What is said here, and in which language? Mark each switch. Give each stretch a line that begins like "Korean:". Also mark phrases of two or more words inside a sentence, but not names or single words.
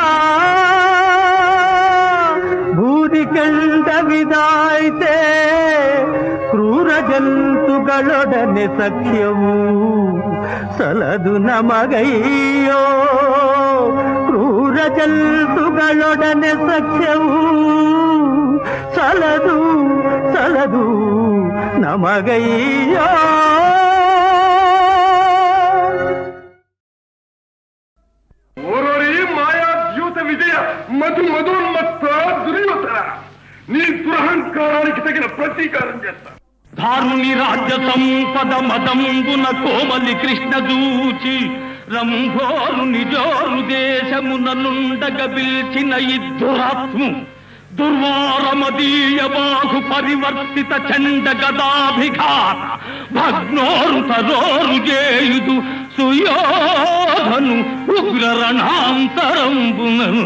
Kannada: ಭೂರಿ ಕೆಂಡವಿದಾಯ್ತೆ ಕ್ರೂರ ಜಂತುಗಳೊಡನೆ ಸಖ್ಯವು ಸಲದು ನಮಗಯ್ಯೋ, ಕ್ರೂರ ಜಂತುಗಳೊಡನೆ ಸಖ್ಯವು ಸಲದು ಸಲದು ನಮಗಯ್ಯೋ.
Telugu: ఓరోరి మాయా ద్యూత విజయ మధు మధోన్మత్త దుర్యోధన, నీ దురహంకారానికి తగిన ప్రతీకారం చేస్తా. ధారుని రాజ్య సంపద మదంబున కోమలి కృష్ణ దూచి, రంభోరు నిజోరు దేశముననుండగ పిల్చిన ఇద్దురాత్ము, దుర్వారమదీయ బాహు పరివర్తిత చండ గదాభిఘాత, భగ్నోరు తరోరు చేయుదు సుయోధను ఉగ్ర రణాంతరంబున.